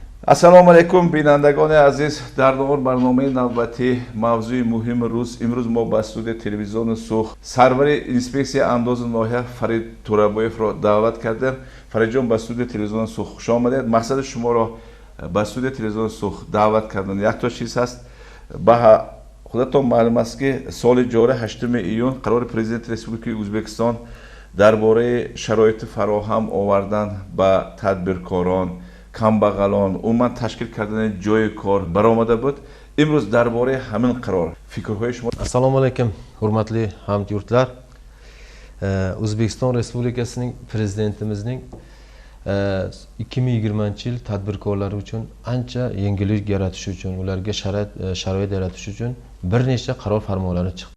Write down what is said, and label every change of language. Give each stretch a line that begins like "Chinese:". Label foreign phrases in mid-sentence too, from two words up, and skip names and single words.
Tajik: Assalomu alaykum binandagoni aziz. Дар навор барномаи навбатӣ мавзӯи муҳими рӯз имрӯз мо ба студияи телевизиони Сух сарвари инспексияи андози ноҳия Фарид Турабоевро даъват кардем. Фаридҷон ба студияи телевизиони Сух хуш омадед. Мақсади шуморо ба студияи телевизиони Сух даъват кардан якто чиз ҳаст. Ба худатон маълум аст ки соли ҷорӣ 8 июн қарори президенти Республикаи Ӯзбекистон дар бораи шароити фароҳам овардан ба тадбиркорон, камбағалон, умуман ташкил кардани ҷои кор баромада буд. Имрӯз дар бораи ҳамин қарор фикрҳои шумо.
Uzbek: Assalomu alaykum, hurmatli hamyurtlar. O'zbekiston Respublikasining prezidentimizning 2020-yil tadbirkorlar uchun ancha yengillik yaratish uchun, ularga sharoit yaratish uchun bir nechta qaror farmonlari chiqdi.